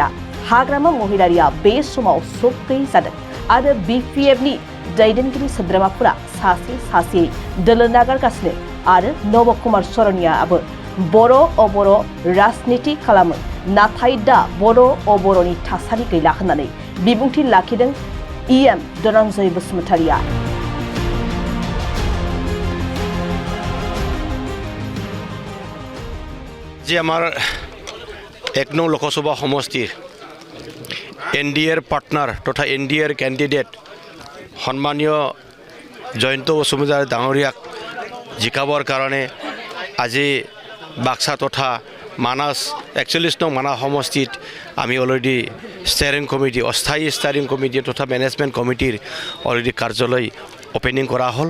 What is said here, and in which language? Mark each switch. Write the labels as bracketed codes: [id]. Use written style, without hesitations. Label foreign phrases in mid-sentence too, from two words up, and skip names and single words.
[brx] हाग्रामा महिलारिया बे समाव सक गैयै जादों आरो बिपिएफनि दैदेनगिरि सोद्रोमाफोरा सासे सासेयै दोलो नागारगासिनो आरो नब कुमार सरनियाबो बर' अबर' राजनिति खालामो, नाथाय दा बर' अबर'नि थासारि गैला होननानै बिबुंथि लाखिदों इएम धनन्जय बसुमतारीया। [as] যে আমাৰ 1 নং লোকসভা সমষ্টিৰ এনডিএৰ পাৰ্টনাৰ তথা এনডিএৰ কেণ্ডিডেট সন্মানীয় জয়ন্ত বসুমতাৰী ডাঙৰীয়াক জিকাবৰ কাৰণে আজি বাক্সা তথা মানাস 41 নং মানাস সমষ্টিত আমি অলৰেডি [en] steering committee, [as] অস্থায়ী [en] steering committee [as] তথা [en] management committeeৰ [as] অলৰেডি কাৰ্যালয় অপেনিং কৰা হ'ল।